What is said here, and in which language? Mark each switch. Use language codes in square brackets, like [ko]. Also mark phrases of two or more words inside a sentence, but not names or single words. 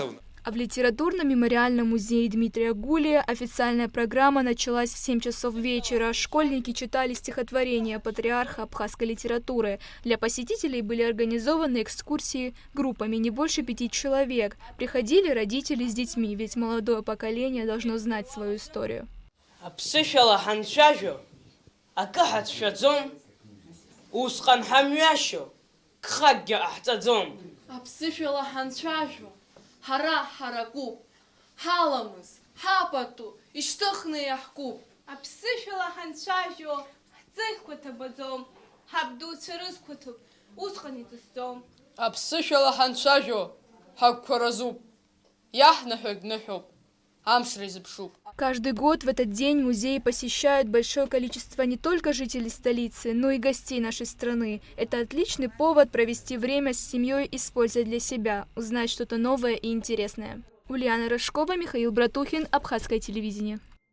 [ru] А в литературно-мемориальном музее Дмитрия Гулия официальная программа началась в 7 часов вечера. Школьники читали стихотворения патриарха абхазской литературы. Для посетителей были организованы экскурсии группами не больше 5 человек. Приходили родители с детьми, ведь молодое поколение должно знать свою историю. [ab] Хара харакуб, халамыз, хапату, иштыхны яхкуб. Аԥсышәала ҳанцәажәо, ҳҵыхқәа ҭабаӡом, ҳабдуцәа рызқәаҭуп, усҟан иҵысӡом. Аԥсышәала ҳанцәажәо, ҳагәқәа разуп, иаҳнаҳәоит ныҳәоуп, амшра изыԥшуп. [ru] Каждый год в этот день музей посещают большое количество не только жителей столицы, но и гостей нашей страны. Это отличный повод провести время с семьей, используя для себя, узнать что-то новое и интересное. Ульяна Рожкова, Михаил Братухин, Абхазское телевидение.